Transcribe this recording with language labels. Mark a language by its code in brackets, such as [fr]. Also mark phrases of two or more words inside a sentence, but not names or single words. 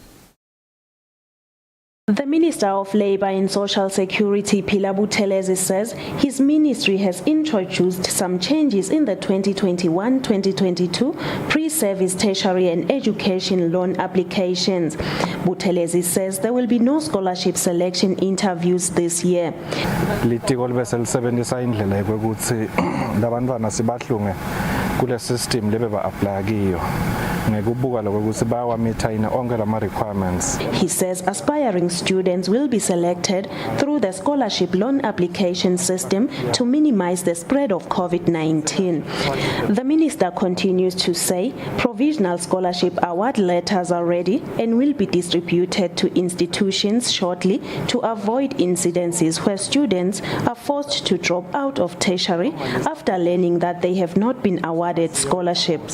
[en] The Minister of Labour and Social Security, Pilar Buthelezi, says his ministry has introduced some changes in the 2021-2022 pre-service tertiary and education loan applications. Buthelezi says there will be no scholarship selection interviews this year. [ss] Litiko libeselisebenzisa indlela yokuthi labantwana sibahlunge kule system lebe ba-apply kiyo ngekubuka lokuthi bayawamitha onke lama requirements. [en] He says aspiring students will be selected through the scholarship loan application system to minimize the spread of COVID-19. The minister continues to say provisional scholarship award letters are ready and will be distributed to institutions shortly to avoid incidences where students are forced to drop out of tertiary after learning that they have not been awarded scholarships.